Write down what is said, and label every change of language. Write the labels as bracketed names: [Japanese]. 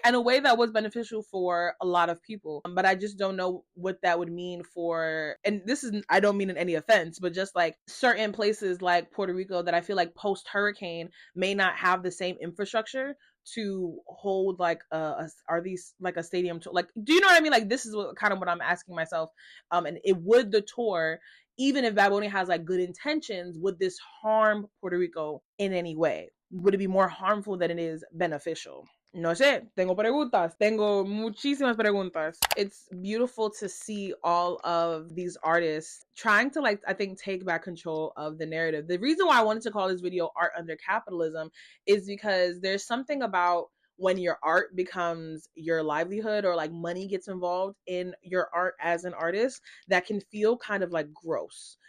[English] In a way that was beneficial for a lot of people. But I just don't know what that would mean for, and this is, I don't mean in any offense, but just like certain places like Puerto Rico that I feel like post hurricane may not have the same infrastructure to hold like are these like a stadium tour? Like, do you know what I mean? Like, this is what I'm asking myself. And it would the tour, even if Bad Bunny has like good intentions, would this harm Puerto Rico in any way? Would it be more harmful than it is beneficial? [Spanish] No sé, tengo preguntas, tengo muchísimas preguntas. [English] It's beautiful to see all of these artists trying to like, I think, take back control of the narrative. The reason why I wanted to call this video Art Under Capitalism is because there's something about when your art becomes your livelihood or like money gets involved in your art as an artist that can feel kind of like gross.